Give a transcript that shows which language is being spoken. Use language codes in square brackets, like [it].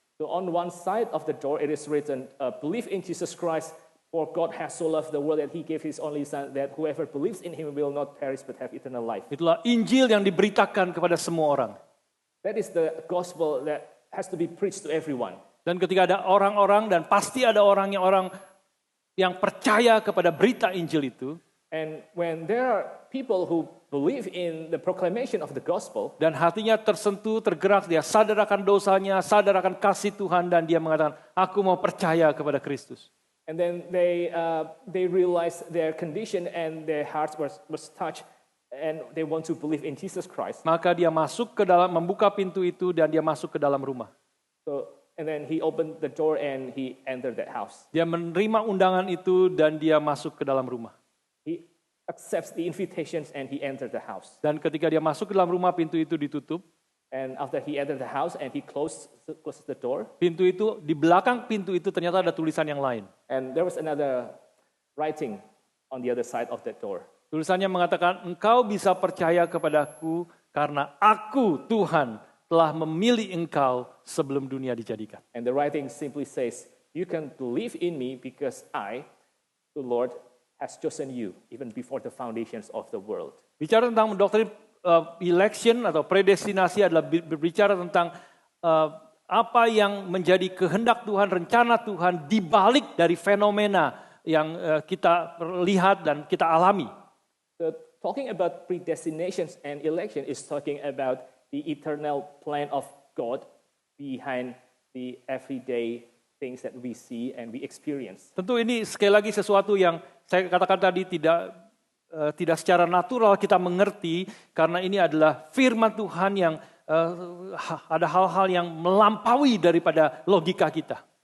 [en] So on one side of the door it is written, believe in Jesus Christ, for God has so loved the world that he gave his only son, that whoever believes in him will not perish but have eternal life. [id] Itulah Injil yang diberitakan kepada semua orang. [en] That is the gospel that has to be preached to everyone. [id] Dan ketika ada orang-orang, dan pasti ada orang yang percaya kepada berita Injil itu. [en] And when there are people who believe in the proclamation of the gospel, [id] dan hatinya tersentuh, tergerak, dia sadar akan dosanya, sadar akan kasih Tuhan, dan dia mengatakan, aku mau percaya kepada Kristus. [en] And then they realize their condition and their hearts was touched, and they want to believe in Jesus Christ. [id] Maka dia masuk ke dalam, membuka pintu itu, dan dia masuk ke dalam rumah. [en] And then he opened the door and he entered that house. [id] Dia menerima undangan itu dan dia masuk ke dalam rumah. [en] He accepts the invitations and he entered the house. [id] Dan ketika dia masuk ke dalam rumah, pintu itu ditutup. [en] And after he entered the house and he closed the door. [id] Pintu itu, di belakang pintu itu ternyata ada tulisan yang lain. [en] And there was another writing on the other side of that door. [id] Tulisannya mengatakan, engkau bisa percaya kepadaku karena aku, Tuhan, telah memilih engkau sebelum dunia dijadikan. [en] And the writing simply says, you can believe in me because I, the Lord, has chosen you even before the foundations of the world. [id] Bicara tentang doktrin election atau predestinasi adalah berbicara tentang apa yang menjadi kehendak Tuhan, rencana Tuhan di balik dari fenomena yang kita lihat dan kita alami. [en] talking about predestination and election is talking about the eternal plan of God behind the everyday things that we see and we experience. [id] Tentu ini sekali lagi sesuatu yang saya katakan tadi tidak secara natural kita mengerti, karena ini adalah firman Tuhan yang ada hal-hal yang melampaui daripada logika kita.